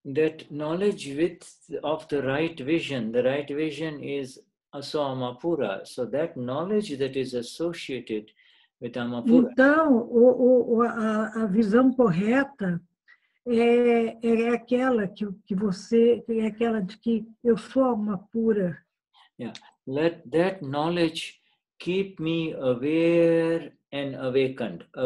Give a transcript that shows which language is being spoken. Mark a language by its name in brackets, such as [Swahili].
[English] That knowledge of the right vision is also Amapura. So that knowledge that is associated with Amapura. [Portuguese] Então, a visão correta é aquela que você, é aquela de que eu sou alma pura. [English] Yeah. Let that knowledge keep me aware and awakened.